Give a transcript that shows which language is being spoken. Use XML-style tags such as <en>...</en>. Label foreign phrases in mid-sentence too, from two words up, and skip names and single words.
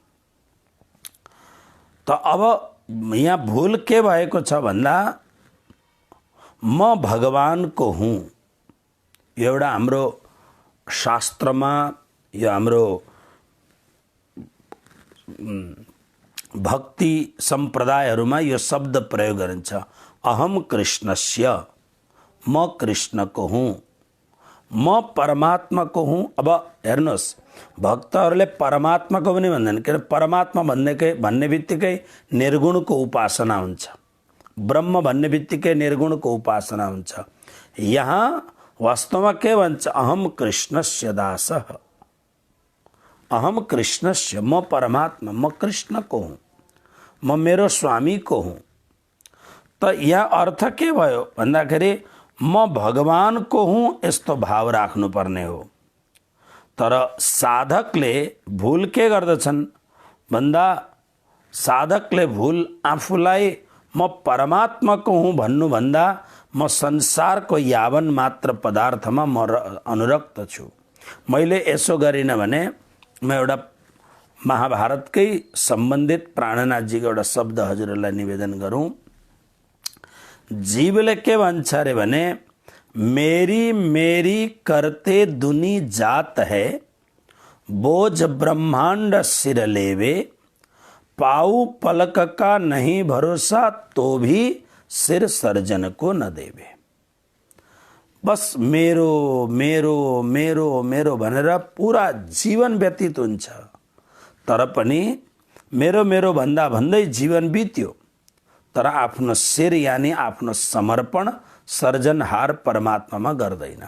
<ne>त अब यहाँ भूल के भएको छ भन्दा म भगवानको हुँ। यो एउटा हाम्रो शास्त्रमा, यो हाम्रो भक्ति सम्प्रदायहरूमा यो शब्द प्रयोग गरिन्छ।</ne> <sa>अहम कृष्णस्य,</sa> <ne>म कृष्णको हुँ। म परमात्माको हुँ। अब हेर्नुहोस्, भक्तहरूले परमात्माको पनि भन्दैन, किन परमात्मा भन्ने बित्तिकै निर्गुणको उपासना हुन्छ, ब्रह्म भन्ने बित्तिकै निर्गुणको उपासना हुन्छ। यहाँ वास्तवमा के भन्छ,</ne> <sa>अहम कृष्णस्य दासः, अहम कृष्णस्य,</sa> <ne>म परमात्मा, म कृष्णको हुँ, म मेरो स्वामीको हुँ। त यहाँ अर्थ के भयो भन्दाखेरि म भगवानको हुँ यस्तो भाव राख्नुपर्ने हो। तर साधकले भूल के गर्दछन् भन्दा, साधकले भूल आफूलाई म परमात्माको हुँ भन्नुभन्दा म संसारको यावन मात्र पदार्थमा म अनुरक्त छु। मैले यसो गरिनँ भने म एउटा महाभारतकै सम्बन्धित प्राणनाथजीको एउटा शब्द हजुरहरूलाई निवेदन गरौँ। जीवले के भन्छ अरे भने,</ne> <hi>मेरी मेरी करते दुनी जात है, बोझ ब्रह्मांड सिर लेवे, पाऊ पलक का नहीं भरोसा, तो भी सिर सर्जन को न देवे।</hi> <ne>बस मेरो मेरो मेरो मेरो भनेर पूरा जीवन व्यतीत हुन्छ, तर पनि मेरो मेरो भन्दा भन्दै जीवन बित्यो, तर आफ्नो शिर यानी आफ्नो समर्पण सर्जनहार परमात्मामा गर्दैन।</ne>